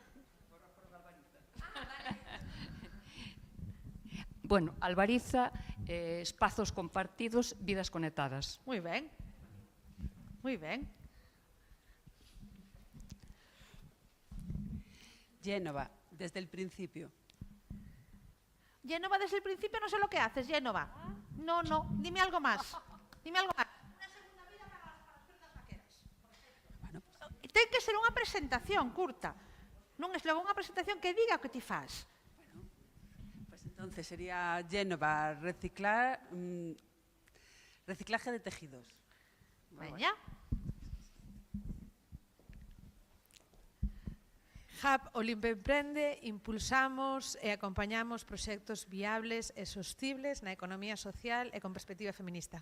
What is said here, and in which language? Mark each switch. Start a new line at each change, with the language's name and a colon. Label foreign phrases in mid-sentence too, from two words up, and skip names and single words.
Galician: Bueno, Albariza, espazos compartidos, vidas conectadas. Moi ben.
Spanish: Génova, desde el principio. Génova, desde el principio no sé lo que haces, Génova. No, dime algo más. Una segunda vida para las frutas vaqueras, por ejemplo.
Galician: Ten que ser unha presentación curta. Non es logo unha presentación que diga o que ti faz.
Spanish: Pues entonces sería Génova, reciclaje de tejidos.
Galician: Veña. Hub Olimpe Emprende impulsamos e acompañamos proxectos viables e sostibles na economía social e con perspectiva feminista.